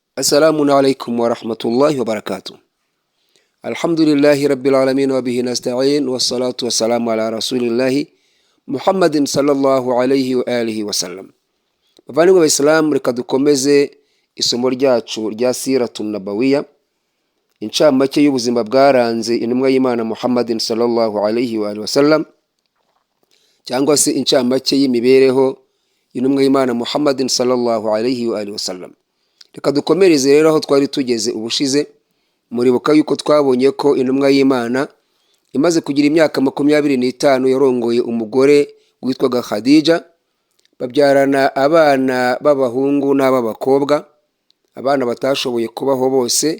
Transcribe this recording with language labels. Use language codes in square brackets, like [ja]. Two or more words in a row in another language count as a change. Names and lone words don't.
[ar] السلام عليكم ورحمة الله وبركاته. الحمد لله رب العالمين وبه نستعين والصلاة والسلام على رسول الله محمد صلى الله عليه وآله وسلم. [rw] Bavandimwe b'Islam, reka dukomeze isomo ryacu rya Siratun Nabawiyya, incamake y'ubuzima bwaranze intumwa y'Imana Muhammadin [ar] صلى الله عليه وسلم, [rw] cyangwa se incamake y'imibereho y'intumwa y'Imana Muhammadin [ar] صلى الله عليه وسلم. [rw] Reka dukomereze rero aho twari tugeze ubushize. Muribuka yuko twabonye ko intumwa y'Imana imaze kugira imyaka 25 yarongoye umugore witwaga Khadija, babyarana abana b'abahungu n'ab'abakobwa, abana batashoboye kubaho bose.